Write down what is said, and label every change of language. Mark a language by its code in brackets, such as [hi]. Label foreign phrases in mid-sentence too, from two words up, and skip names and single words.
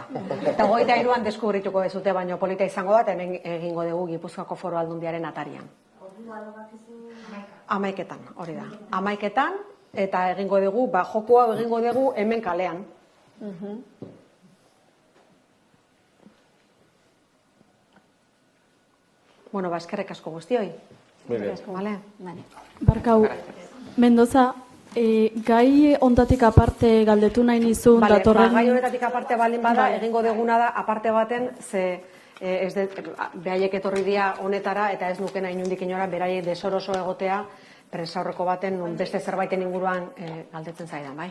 [eu] Eta 23an deskubrituko dezute, baino polita izango da, hemen egingo dugu Gipuzkoako Foru Aldundiaren atarian. 11etan, hori da. 11etan, eta egingo dugu, jokoa egingo dugu hemen kalean. Bueno, eskerrik asko guztioi. [es] Muy bien. Vale? [eu] Barkau, Mendoza, gai ondatik aparte galdetu nahi nizun [es] Vale, [eu] datorren... gai honetatik aparte baldin bada, egingo deguna da, aparte baten, ze behaiek etorri dira honetara, eta ez nuken inundik inora, beraiek desoroso egotea, prensaurreko baten, beste zerbaiten inguruan galdetzen zaidan, bai?